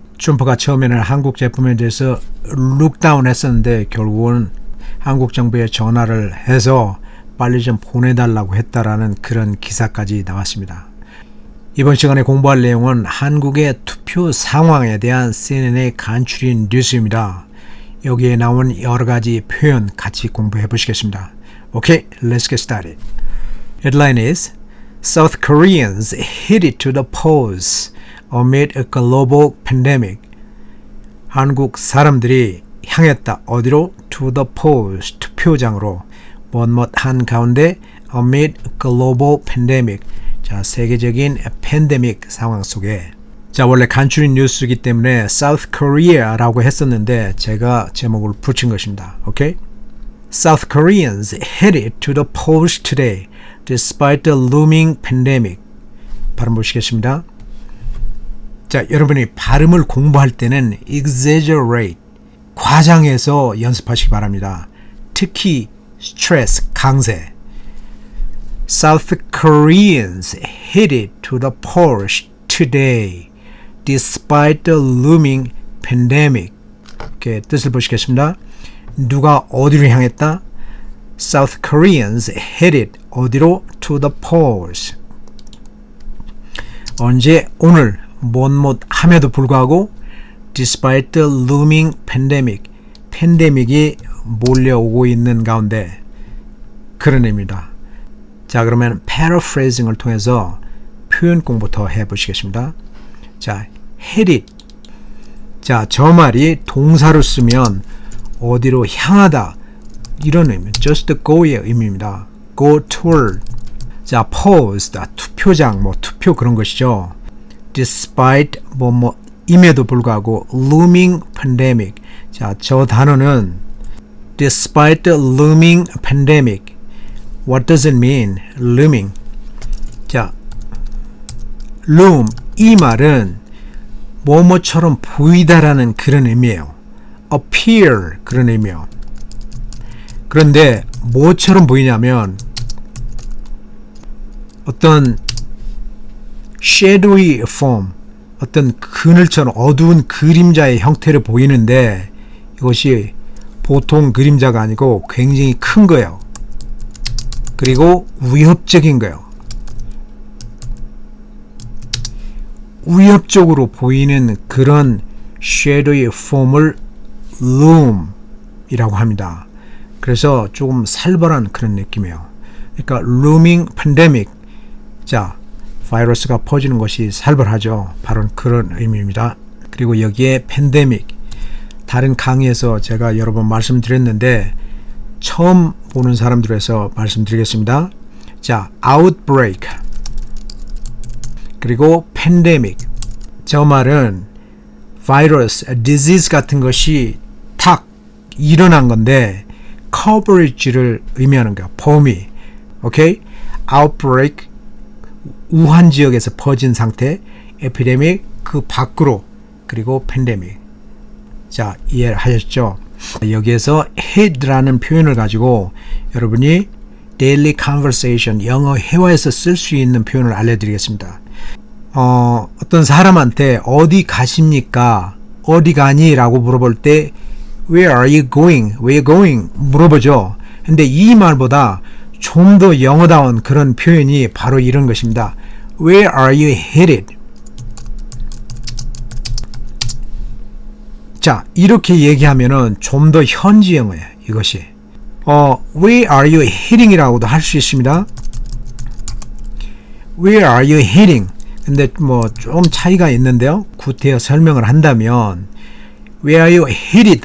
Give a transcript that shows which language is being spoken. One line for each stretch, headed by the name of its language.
Korean: 트럼프가 처음에는 한국 제품에 대해서 룩다운 했었는데 결국은 한국 정부에 전화를 해서 빨리 좀 보내달라고 했다라는 그런 기사까지 나왔습니다. 이번 시간에 공부할 내용은 한국의 투표 상황에 대한 CNN의 간추린 뉴스입니다. 여기에 나온 여러 가지 표현 같이 공부해 보시겠습니다.
English: Okay, let's get started. Headline is South Koreans headed to the polls amid a global pandemic.
Korean: 한국 사람들이 향했다. 어디로?
English: To the polls.
Korean: 투표장으로. 한 가운데
English: amid global pandemic.
Korean: 자, 세계적인 팬데믹 상황 속에. 자, 원래 간추린 뉴스이기 때문에 South Korea라고 했었는데 제가 제목을 붙인 것입니다. 오케이?
English: South Koreans headed to the polls today despite the looming pandemic.
Korean: 발음 보시겠습니다. 자, 여러분이 발음을 공부할 때는 exaggerate, 과장해서 연습하시기 바랍니다. 특히 stress, 강세.
English: South Koreans headed to the polls today despite the looming pandemic.
Korean: 이렇게 뜻을 보시겠습니다. 누가 어디로 향했다?
English: South Koreans headed
Korean: 어디로?
English: To the polls.
Korean: 언제? 오늘 뭐뭐 함에도 불구하고
English: despite the looming pandemic.
Korean: 팬데믹이 몰려오고 있는 가운데 그런 의미입니다. 자, 그러면 paraphrasing을 통해서 표현 공부 더 해보시겠습니다. 자, headed. 자, 저 말이 동사로 쓰면 어디로 향하다 이런 의미,
English: just go
Korean: 의 의미입니다.
English: go toward.
Korean: 자, polls, 투표장, 투표 그런 것이죠.
English: despite
Korean: 임에도 불구하고
English: looming pandemic.
Korean: 자, 저 단어는
English: despite the looming pandemic. What does it mean? looming.
Korean: 자, loom, 이 말은 뭐뭐처럼 보이다라는 그런 의미예요. appear 그런 의미예요. 그런데 뭐처럼 보이냐면 어떤 shadowy form, 어떤 그늘처럼 어두운 그림자의 형태로 보이는데 이것이 보통 그림자가 아니고 굉장히 큰 거예요. 그리고 위협적인 거예요. 위협적으로 보이는 그런 shadowy form을 loom이라고 합니다. 그래서 조금 살벌한 그런 느낌이에요. 그러니까 looming pandemic. 자, 바이러스가 퍼지는 것이 살벌하죠. 바로 그런 의미입니다. 그리고 여기에 팬데믹, 다른 강의에서 제가 여러 번 말씀드렸는데 처음 보는 사람들에서 말씀드리겠습니다. 자, outbreak 그리고 팬데믹. 저 말은 바이러스, disease 같은 것이 탁 일어난 건데 coverage를 의미하는 거야. 범위. 오케이? outbreak 우한 지역에서 퍼진 상태, 에피데믹 그 밖으로, 그리고 팬데믹. 자, 이해하셨죠? 여기에서 head라는 표현을 가지고 여러분이 daily conversation, 영어 회화에서 쓸 수 있는 표현을 알려드리겠습니다. 어떤 사람한테 어디 가십니까? 어디 가니? 라고 물어볼 때
English: Where are you going? Where are you going?
Korean: 물어보죠. 근데 이 말보다 좀 더 영어다운 그런 표현이 바로 이런 것입니다.
English: Where are you headed?
Korean: 자, 이렇게 얘기하면은 좀 더 현지 영어예요. 이것이.
English: Where are you heading?
Korean: 이라고도 할 수 있습니다.
English: Where are you heading?
Korean: 근데 좀 차이가 있는데요. 구태여 설명을 한다면
English: Where are you headed?